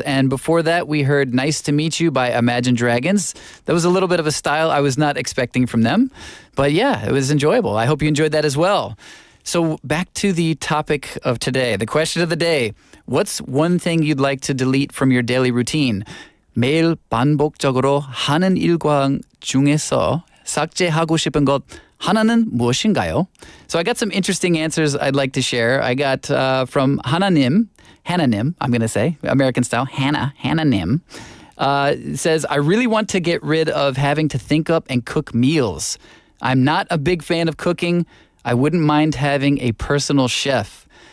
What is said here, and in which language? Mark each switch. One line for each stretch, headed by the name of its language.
English: And before that, we heard Nice to Meet You by Imagine Dragons. That was a little bit of a style I was not expecting from them. But yeah, it was enjoyable. I hope you enjoyed that as well. So back to the topic of today, the question of the day. What's one thing you'd like to delete from your daily routine?
Korean: 매일 반복적으로 하는 일과 중에서 삭제하고 싶은 것 하나는 무엇인가요?
English: So I got some interesting answers I'd like to share. I got from Hannah-nim, I'm going to say, American style, Hannah-nim. Says, I really want to get rid of having to think up and cook meals. I'm not a big fan of cooking. I wouldn't mind having a personal chef.